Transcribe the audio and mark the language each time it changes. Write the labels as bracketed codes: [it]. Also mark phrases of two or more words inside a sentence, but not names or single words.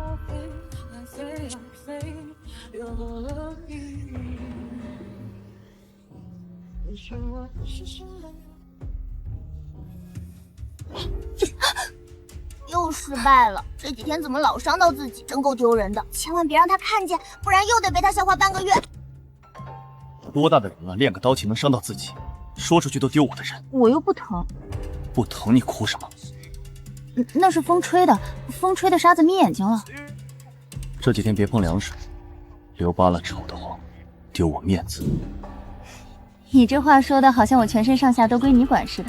[zh] 又失敗了，這幾天怎麼老傷到自己，真夠丟人的。千萬別讓他看見，不然又得被他笑話半個月。多大的人了，練個刀氣能傷到自己，說出去都丟我的人。我又不疼。不疼你哭什麼？那是風吹的，風吹的沙子眯眼睛了。這幾天別碰涼水，留疤了醜得慌，丟我面子。你這話說的好像我全身上下都歸你管似的。